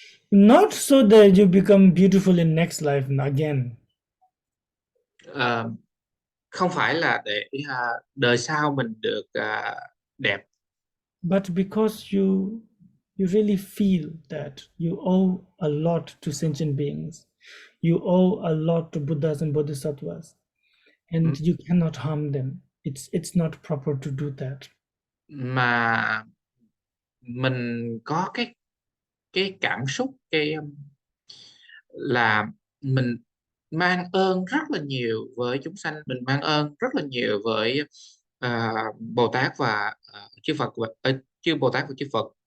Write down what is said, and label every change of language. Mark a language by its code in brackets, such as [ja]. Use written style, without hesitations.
[en] Not so that you become beautiful in next life again. [vi] Không phải là để đời sau mình được đẹp. [en] But because you really feel that you owe a lot to sentient beings. You owe a lot to Buddhas and Bodhisattvas. And you cannot harm them. It's not proper to do that. [vi] Mà mình có cái cảm xúc là mình mang ơn rất là nhiều với chúng sanh, mình mang ơn rất là nhiều với Bồ Tát và chư Phật và chư Bồ Tát và chư Phật.